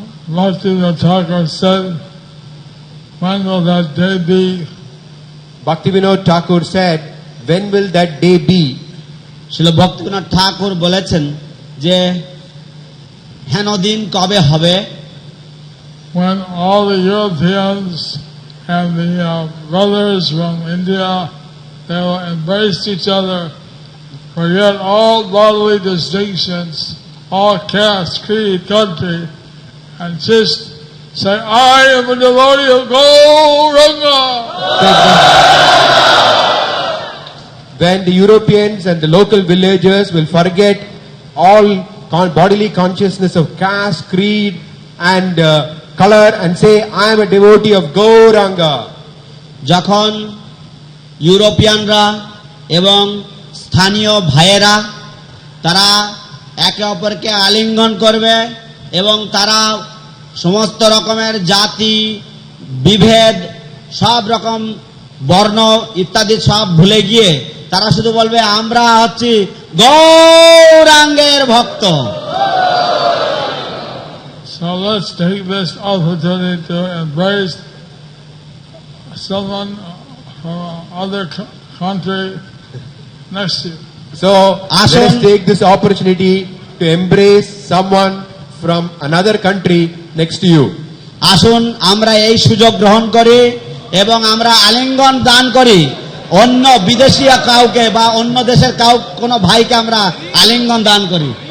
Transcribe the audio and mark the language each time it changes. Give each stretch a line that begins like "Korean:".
English: Bhaktivinoda said, when will that day be? Bhaktivinoda Thakur said, when will that day be?
Bangla: শিল ভক্তিবিনোদ ঠাকুর বলেছেন যে হেন দিন কবে হবে?
English: When all the Europeans and the brothers from India, they will embrace each other, forget all bodily distinctions, all caste, creed, country, and just say, I am a devotee of Gauranga. When the Europeans and the local villagers will forget all bodily consciousness of caste, creed, and color, and say, I am a devotee of Gauranga.
Bangla: যখন ইউরোপিয়ানরা এবং স্থানীয় ভাইয়েরা তারা একে অপরকে আলিঙ্গন করবে এবং তারা সমস্ত রকমের জাতি বিভেদ সব রকম বর্ণ ইত্যাদি সব ভুলে গিয়ে তারা শুধু বলবে আমরা হচ্ছি গৌরাঙ্গের ভক্ত।
English: So let's take this opportunity to embrace someone from other country next to you. So let us take this opportunity to embrace someone from another country next to you.
Bangla: আসুন আমরা এই সুযোগ গ্রহণ করি এবং আমরা আলিঙ্গন দান করি অন্য বিদেশী কাউকে বা অন্য দেশের কোনো ভাইকে আমরা আলিঙ্গন দান করি।